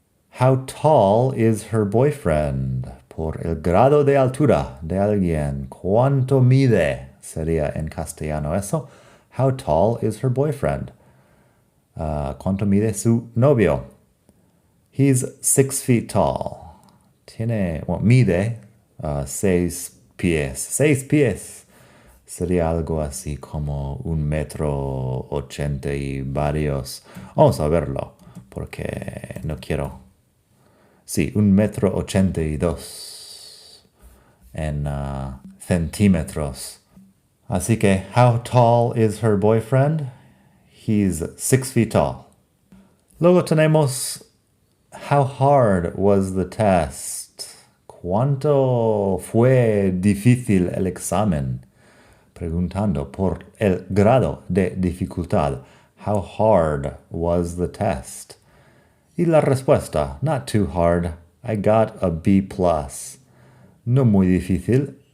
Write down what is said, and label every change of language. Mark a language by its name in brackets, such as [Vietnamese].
[English] How tall is her boyfriend? [Spanish] Por el grado de altura de alguien. ¿Cuánto mide? Sería en castellano eso. [English] How tall is her boyfriend? [Spanish] ¿Cuánto mide su novio? [English] He's 6 feet tall. [Spanish] Mide 6 pies. 6 pies. Sería algo así como 1,80 m y varios. Vamos a verlo, porque no quiero. Sí, 1,82 m en centímetros. Así que, [English] how tall is her boyfriend? He's 6 feet tall. [Spanish] Luego tenemos, [English] how hard was the test? [Spanish] ¿Cuánto fue difícil el examen? Preguntando por el grado de dificultad. [English] How hard was the test? [Spanish] Y la respuesta, [English] not too hard. I got a B+. [Spanish] No muy difícil.